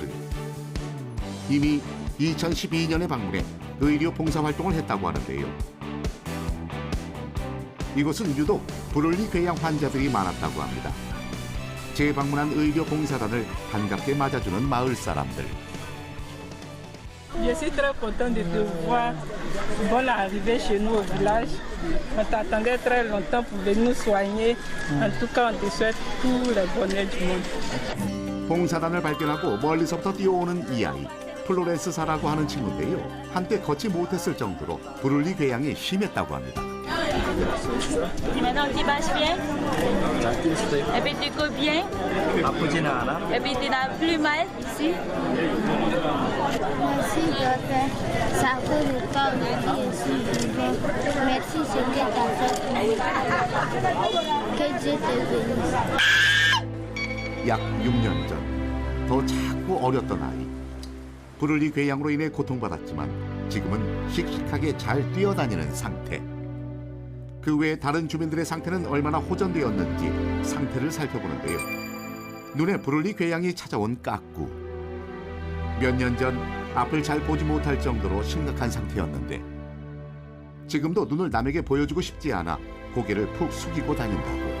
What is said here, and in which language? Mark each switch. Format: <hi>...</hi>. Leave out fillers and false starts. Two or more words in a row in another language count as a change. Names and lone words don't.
<ko>이미 2012년에 방문해 의료 봉사활동을 했다고 하는데요. 이곳은 유독 브룰리궤양 환자들이 많았다고 합니다. 재방문한 의료 봉사단을 반갑게 맞아주는 마을 사람들.</ko> <fr>Je suis très content de te voir. Bonne arrivée chez nous au village. On t'attendait très longtemps pour venir nous soigner. En tout cas, on te souhaite tout le bonheur du monde.</fr> <ko>봉사단을 발견하고 멀리서부터 뛰어오는 이 아이. 플로렌스사라고 하는 친구인데요. 한때 걷지 못했을 정도로 브룰리궤양이 심했다고 합니다.</ko> <fr>Et maintenant tu marches bien? Et puis tu cours bien?</fr> <ko>아프지는 않아?</ko> <fr>Et puis tu n'as plus mal ici? Merci, docteur. Ça fait le temps de dire je suis vivant. Merci ce que tu as fait pour moi. Que Dieu te bénisse.</fr> <ko>약 6년 전, 더 작고 어렸던 아이. 브룰리궤양으로 인해 고통받았지만 지금은 씩씩하게 잘 뛰어다니는 상태. 그 외 다른 주민들의 상태는 얼마나 호전되었는지 상태를 살펴보는데요. 눈에 브룰리궤양이 찾아온 까꾸. 몇 년 전 앞을 잘 보지 못할 정도로 심각한 상태였는데 지금도 눈을 남에게 보여주고 싶지 않아 고개를 푹 숙이고 다닌다고.</ko>